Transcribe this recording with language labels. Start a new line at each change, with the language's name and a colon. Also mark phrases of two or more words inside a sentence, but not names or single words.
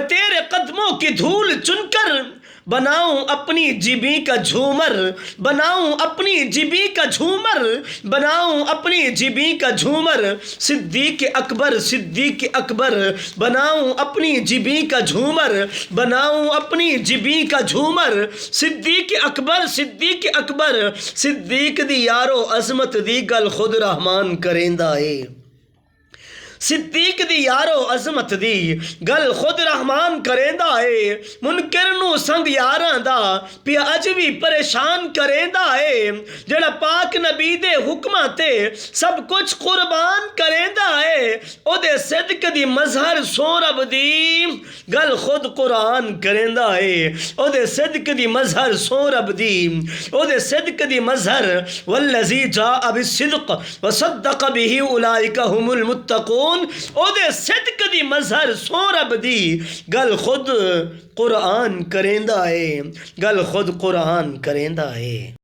Urdu: تیرے قدموں کی دھول چن کر بناؤں اپنی جبیں کا جھومر، بناؤں اپنی جبیں کا جھومر، بناؤں اپنی جبیں کا جھومر، صدیق اکبر صدیق اکبر، بناؤں اپنی جبیں کا جھومر، بناؤں اپنی جبیں کا جھومر،
Punjabi: صدیق اکبر صدیق اکبر، صدیق دی یارو عظمت دی گل خود رحمان کریندا اے، صدیق دی یارو عظمت دی گل خود رحمان کریندا اے، منکر نو سنگ یاراں دا پیا اج بھی پریشان کریندا اے، جڑا پاک نبی دے حکماں تے سب کچھ قربان کریندا اے، او دے صدق دی مظہر سو رب دی گل خود قرآن کریندا اے، او دے صدق دی مظہر سو رب دی، او دے صدق دی مظہر،
Arabic: والذی جاء بالصدق وصدق به اولئک هم المتقون،
Punjabi: او دے صدق دی مظہر سو رب دی گل خود قرآن کریندا اے، گل خود قرآن کریندا اے۔